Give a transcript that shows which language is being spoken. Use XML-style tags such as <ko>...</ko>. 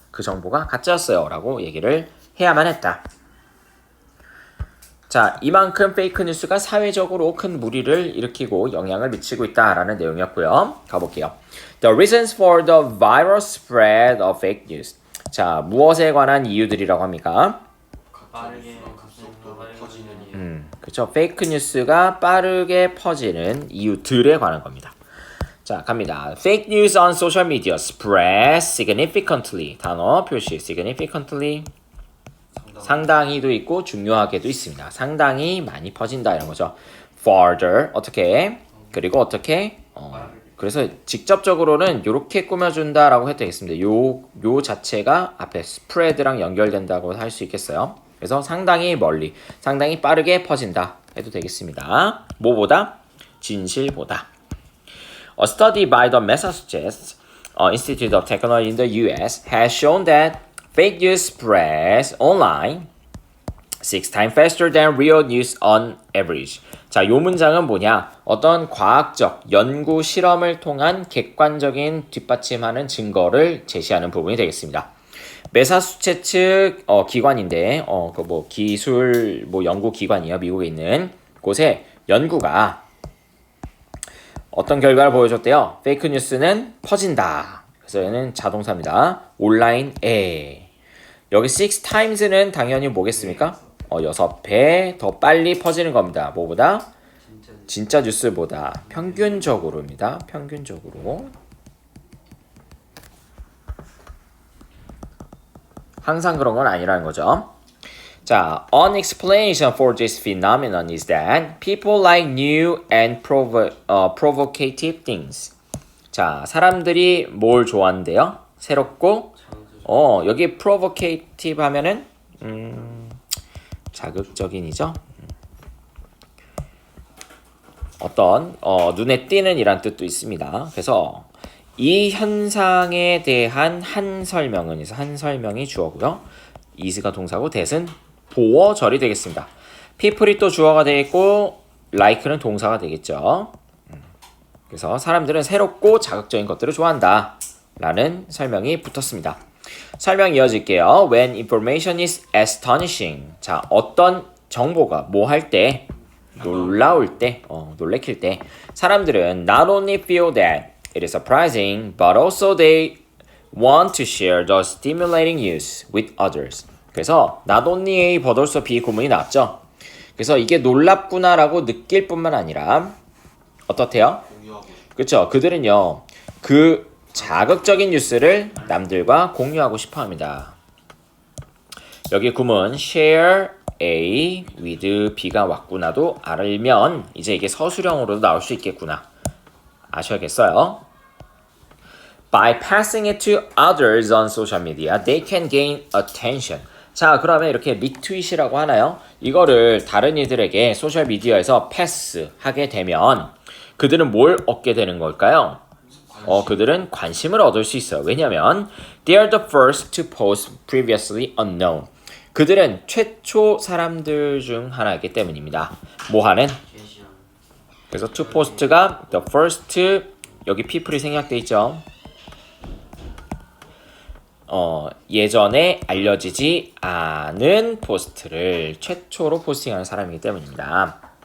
<ko>그 정보가 가짜였어요 라고 얘기를 해야만 했다. 자, 이만큼 페이크 뉴스가 사회적으로 큰 무리를 일으키고 영향을 미치고 있다라는 내용이었고요. 가볼게요.</ko> <en>The reasons for the viral spread of fake news.</en> <ko>자, 무엇에 관한 이유들이라고 합니까? 빠르게 급속도로 퍼지는 이유. 그렇죠. 페이크 뉴스가 빠르게 퍼지는 이유들에 관한 겁니다. 자, 갑니다.</ko> <en>Fake news on social media spread significantly.</en> <ko>단어 표시 significantly. 상당히도 있고 중요하게도 있습니다. 상당히 많이 퍼진다 이런 거죠. Further 어떻게? 그리고 어떻게? 그래서 직접적으로는 이렇게 꾸며준다라고 해도 되겠습니다. 요 자체가 앞에 spread랑 연결된다고 할 수 있겠어요. 그래서 상당히 멀리, 상당히 빠르게 퍼진다 해도 되겠습니다. 뭐보다? 진실보다.</ko> <en>A study by the Massachusetts Institute of Technology in the U.S. has shown that fake news spreads online 6 times faster than real news on average.</en> <ko>자, 요 문장은 뭐냐? 어떤 과학적 연구 실험을 통한 객관적인 뒷받침하는 증거를 제시하는 부분이 되겠습니다. 매사추세츠 기관인데 그 뭐 기술 연구 기관이에요. 미국에 있는 곳에 연구가 어떤 결과를 보여줬대요. 페이크 뉴스는 퍼진다. 그래서 얘는 자동사입니다. 온라인에. 여기 6 times는 당연히 뭐겠습니까? 6배 더 빨리 퍼지는 겁니다. 뭐보다? 진짜 뉴스보다. 평균적으로입니다. 평균적으로. 항상 그런 건 아니라는 거죠.</ko> <en>자, an explanation for this phenomenon is that people like new and provocative things.</en> <ko>자, 사람들이 뭘 좋아한대요? 새롭고 여기 provocative 하면은 자극적인이죠. 어떤 눈에 띄는 이란 뜻도 있습니다. 그래서 이 현상에 대한 한 설명은 있어. 한 설명이 주어고요. is가 동사고 that은 보어절이 되겠습니다. people이 또 주어가 되겠고 like는 동사가 되겠죠. 그래서 사람들은 새롭고 자극적인 것들을 좋아한다 라는 설명이 붙었습니다. 설명 이어질게요.</ko> <en>When information is astonishing.</en> <ko>자, 어떤 정보가 뭐 할 때, 놀라울 때, 놀래킬 때 사람들은</ko> <en>not only feel that it is surprising, but also they want to share the stimulating news with others.</en> <ko>그래서 not only A, but also B 구문이 나왔죠. 그래서 이게 놀랍구나라고 느낄 뿐만 아니라 어떻대요? 공유하고 싶어. 그렇죠. 그들은요. 그 자극적인 뉴스를 남들과 공유하고 싶어 합니다. 여기 구문 share A with B가 왔구나도 알면 이제 이게 서술형으로도 나올 수 있겠구나. 아셔야겠어요.</ko> <en>By passing it to others on social media, they can gain attention.</en> <ko>자, 그러면 이렇게 리트윗이라고 하나요? 이거를 다른 이들에게 소셜미디어에서 패스하게 되면 그들은 뭘 얻게 되는 걸까요? 그들은 관심을 얻을 수 있어요. 왜냐면</ko> <en>they are the first to post previously unknown.</en> <ko>그들은 최초 사람들 중 하나이기 때문입니다. 뭐 하는? 게시한 그래서 to post가 the first 여기 people이 생략돼 있죠. 예전에 알려지지 않은 포스트를 최초로 포스팅하는 사람이기 때문입니다.</ko>